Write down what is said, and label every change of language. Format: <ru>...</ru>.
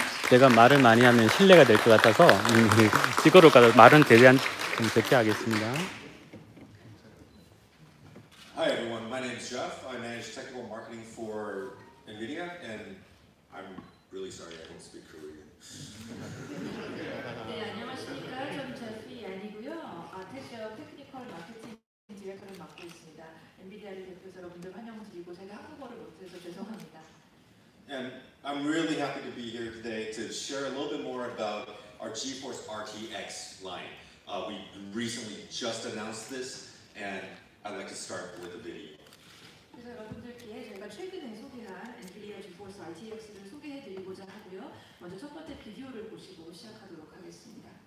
<ko>제가 말을 많이 하면 실례가 될 것 같아서 찍어로 가서 말은 최대한 좀 적게 하겠습니다.</ko> <en>Hi everyone, my name is Jeff. I manage technical marketing for NVIDIA, and I'm really sorry I don't speak Korean.</en> <ko>네, 안녕하십니까. 저는 제피 아니고요. 테크니컬 마케팅 디렉터를 맡고 있습니다. 엔비디아를 대표해서 여러분들 환영드리고 제가 한국어를 못해서 죄송합니다.</ko> <en>And I'm really happy to be here today to share a little bit more about our GeForce RTX line. We recently just announced this, and I'd like to start with a video.</en> <ko>그래서 여러분들께 저희가 최근에 소개한 엔비디아 지포스 RTX를 소개해드리고자 하고요. 먼저 첫 번째 비디오를 보시고 시작하도록 하겠습니다.</ko>